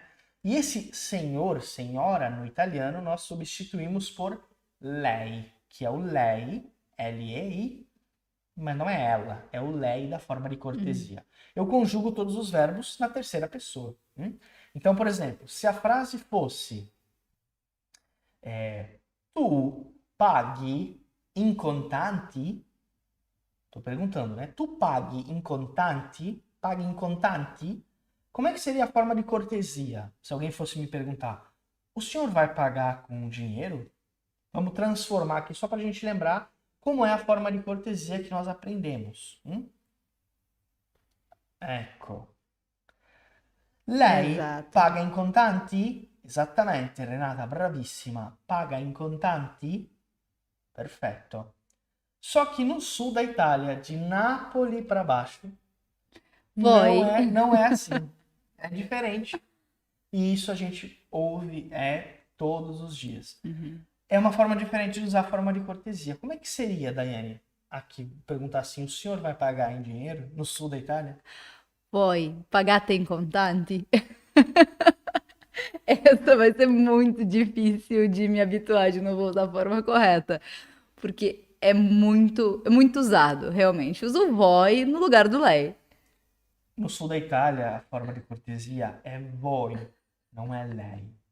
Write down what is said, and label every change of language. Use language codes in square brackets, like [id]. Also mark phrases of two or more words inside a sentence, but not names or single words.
[pt] E esse senhor, senhora, no italiano, nós substituímos por lei, que é o lei, L-E-I, mas não é ela, é o lei da forma de cortesia. Eu conjugo todos os verbos na terceira pessoa. Então, por exemplo, se a frase fosse [it] tu paghi in contanti, [pt] estou perguntando, né? [it] Tu paghi in contanti? Paghi in contanti? [pt] Como é que seria a forma de cortesia? Se alguém fosse me perguntar, o senhor vai pagar com dinheiro? Vamos transformar aqui só para a gente lembrar como é a forma de cortesia que nós aprendemos. [it] Ecco. Lei [pt] exato. [it] paga in contanti? Esattamente, Renata, bravissima. Paga in contanti? Perfetto. [pt] Só que no sul da Itália, de Nápoles para baixo, Voi. não é assim. É diferente. E isso a gente ouve todos os dias. É uma forma diferente de usar a forma de cortesia. Como é que seria, Daiane? Aqui, perguntar assim, o senhor vai pagar em dinheiro no sul da Itália? [it] Poi, pagate in contanti? [pt] Essa vai ser muito difícil de me habituar de novo da forma correta, porque é muito usado, realmente. Usa o voi no lugar do lei. No sul da Itália, a forma de cortesia é voi, não é lei.